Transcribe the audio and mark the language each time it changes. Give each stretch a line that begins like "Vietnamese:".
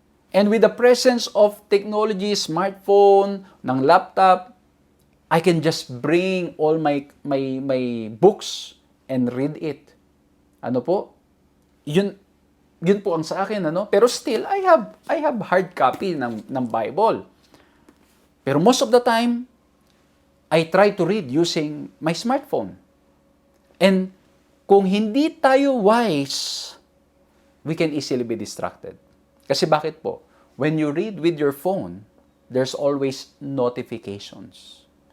English: And with the presence of technology, smartphone, ng laptop, I can just bring all my books and read it.
Filipino: Ano po? Yun po ang sa akin, Pero still,
English: I have hard copy
Filipino: ng Bible.
English: Pero most of the time, I try to read using my smartphone. And
Filipino: kung hindi tayo
English: wise, we can easily be distracted.
Filipino: Kasi bakit po?
English: When you read with your phone, there's always notifications.